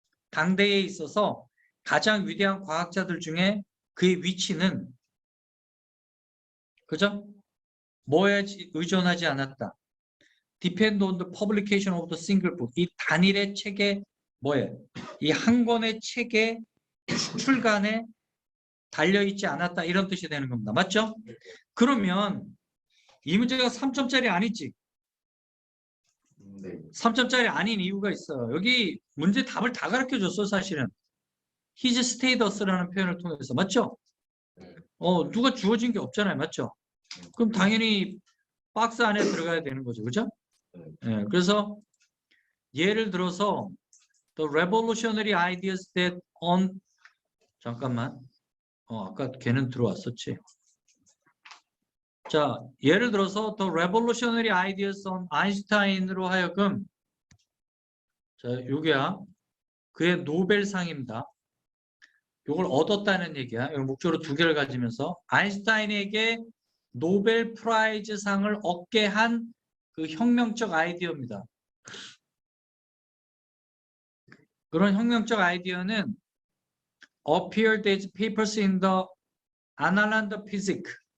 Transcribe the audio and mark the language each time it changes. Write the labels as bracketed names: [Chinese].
[Korean] 당대에 있어서 가장 위대한 과학자들 중에 그의 위치는, 그죠? 뭐에 의존하지 않았다. [English] Depend on the publication of the single book. [Korean] 이 단일의 책에 뭐예요? 이 한 권의 책의 출간에 달려있지 않았다, 이런 뜻이 되는 겁니다. 맞죠? 그러면 이 문제가 3점짜리 아니지? 네. 3점짜리 아닌 이유가 있어요. 여기 문제 답을 다 가르쳐줬어, 사실은. [English] His status [Korean] 라는 표현을 통해서. 맞죠? 누가 주어진 게 없잖아요. 맞죠? 그럼 당연히 박스 안에 들어가야 되는 거죠. 그죠? 예, 그래서 예를 들어서 [English] The revolutionary ideas that on, [Korean] 잠깐만, 아까 걔는 들어왔었지. 자, 예를 들어서 [English] The revolutionary ideas on [Korean] 아인슈타인으로 하여금, 자, 요게야 그의 노벨상입니다. 요걸 얻었다는 얘기야. 요 목적으로 두 개를 가지면서 아인슈타인에게 노벨 프라이즈 상을 얻게 한 그 혁명적 아이디어입니다. 그런 혁명적 아이디어는 [English] appeared as papers in the Annals of Physics.